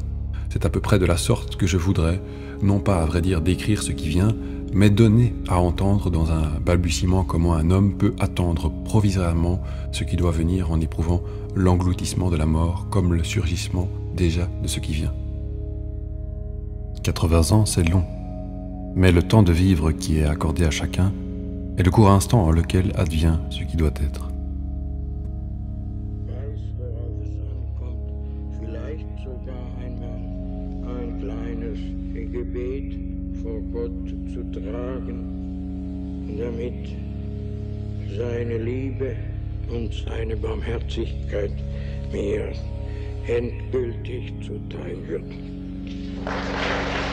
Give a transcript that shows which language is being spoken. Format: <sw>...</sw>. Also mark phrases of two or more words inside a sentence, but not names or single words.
<fr>C'est à peu près de la sorte que je voudrais, non pas à vrai dire décrire ce qui vient, mais donner à entendre dans un balbutiement comment un homme peut attendre provisoirement ce qui doit venir en éprouvant l'engloutissement de la mort comme le surgissement déjà de ce qui vient. 80 ans, c'est long, mais le temps de vivre qui est accordé à chacun est le court instant en lequel advient ce qui doit être.</fr> <de>Damit seine Liebe und seine Barmherzigkeit mir endgültig zuteil wird.</de>